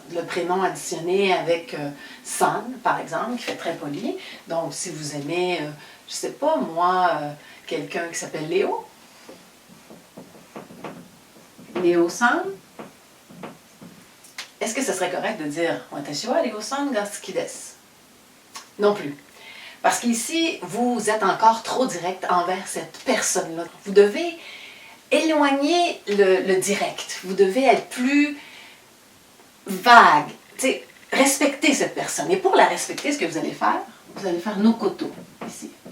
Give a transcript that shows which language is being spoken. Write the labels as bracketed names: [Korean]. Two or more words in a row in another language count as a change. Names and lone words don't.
[French] Le prénom additionné avec san, par exemple, qui fait très poli. Donc, si vous aimez, je sais pas moi, quelqu'un qui s'appelle Léo, Léo-san, est-ce que ce serait correct de dire « [Japanese] 私はレオさんが好きです [French] » Non plus. Parce qu'ici, vous êtes encore trop direct envers cette personne-là. Vous devez éloigner le direct. Vous devez être plus vague. T'sais, respecter cette personne. Et pour la respecter, ce que vous allez faire nokoto, ici.